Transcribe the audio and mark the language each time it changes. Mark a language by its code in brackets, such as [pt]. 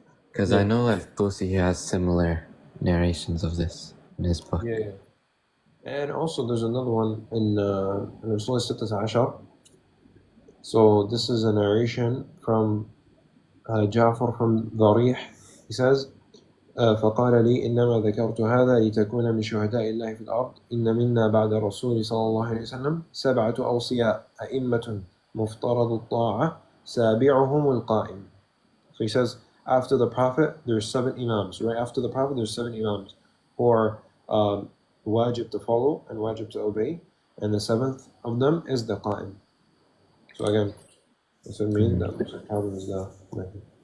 [en] Because I know Al-Tusi has similar narrations of this in his book. Yeah. And also there's another one in Rasul Sittas Ashar. So this is a narration from Ja'far from Darih. He says, [ar] فقال لي إنما ذكرت هذا لتكون من شهداء الله في الأرض إن منا بعد الرسول صلى الله عليه وسلم 7 أوصياء أئمة مفترض الطاعة سابعهم القائم. [en] So he says, after the Prophet, there's 7 Imams. Right after the Prophet, there's 7 Imams who are wajib to follow and wajib to obey. And the 7th of them is the Qa'im. So again, this would mean that Musa al-Kalim is the Mahdi.